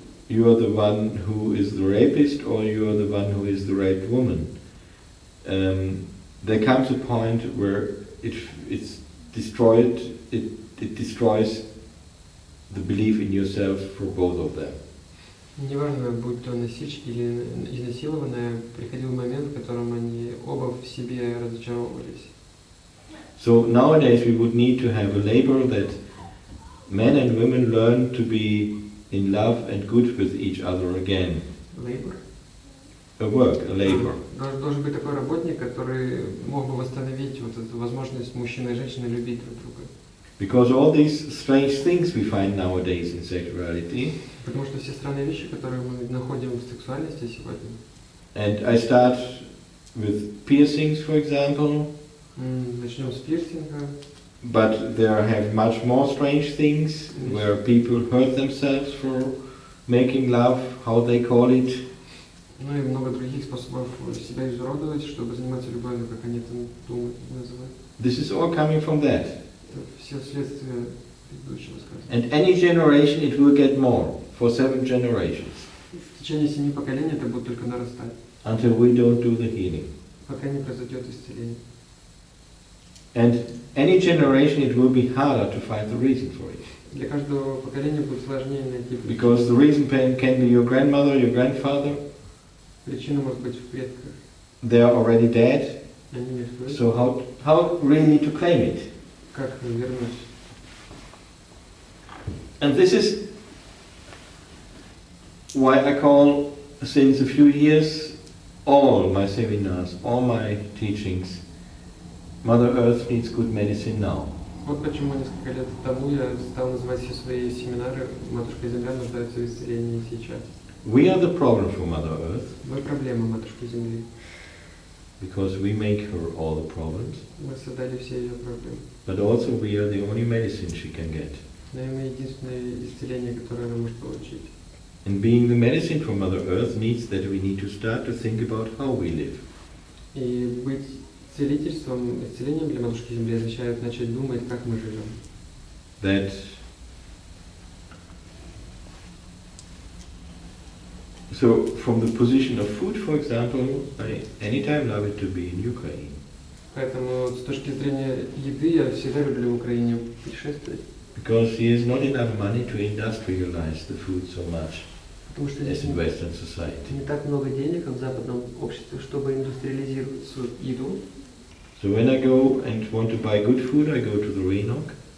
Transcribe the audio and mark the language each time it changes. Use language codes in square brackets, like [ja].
[en] you are the one who is the rapist or you are the one who is the raped woman. There comes a point where it's destroyed. It destroys the belief in yourself for both of them. [ru] Неважно, будь то носильщик или изнасилованная, приходил момент, в котором они оба в себе разочаровывались. [en] So nowadays we would need to have a labor that men and women learn to be in love and good with each other again. Labor? A work, a labor. [ru] Должен быть такой работник, который мог бы восстановить вот эту возможность мужчины и женщины любить друг друга. [en] Because all these strange things we find nowadays in sexuality. [ru] Потому что все странные вещи, которые мы находим в сексуальности сегодня. [en] And I start with piercings, for example. [ru] Начнем с пирсинга. [en] But there have much more strange things where people hurt themselves for making love, how they call it. [ru] Ну и много других способов себя изуродовать, чтобы заниматься любовью, как они это думают, называют. [en] This is all coming from that. [ru] Это все следствие предыдущего сказа. [en] And any generation it will get more, for 7 generations. [ru] В течение 7 поколений это будет только нарастать. [en] Until we don't do the healing. [ru] Пока не произойдет исцеление. [en] And any generation it will be harder to find the reason for it. [ru] Для каждого поколения будет сложнее найти причину. [en] Because the reason can be your grandmother, your grandfather. [ru] Причина может быть в предках. [en] They are already dead. [ru] Они мертвы. [en] So how really to claim it? [ru] Как вернуть? [en] And this is why I call, since a few years, all my seminars, all my teachings, Mother Earth needs good medicine now. [ru] Вот почему несколько лет тому я стал называть все свои семинары «Матушка Земля нуждается в исцелении сейчас». [en] We are the problem for Mother Earth. [ru] Мы проблема Матушки Земли. [en] Because we make her all the problems. [ru] Мы создали все ее проблемы. [en] But also we are the only medicine she can get. [ru] Но мы единственное исцеление, которое она может получить. [en] And being the medicine for Mother Earth means that we need to start to think about how we live. [ru] И быть целительством, исцелением для Матушки Земли означает начать думать, как мы живем. [en] That so from the position of food, for example, I anytime love it to be in Ukraine. [ru] Поэтому с точки зрения еды я всегда люблю в Украине путешествовать. [en] Because there is not enough money to industrialize the food so much [ru] Потому что [en] as [ru] здесь [en] in Western society. [ru] не так много денег, как в западном обществе, чтобы индустриализировать свою еду. [en] So when I go and want to buy good food, I go to the Rynok.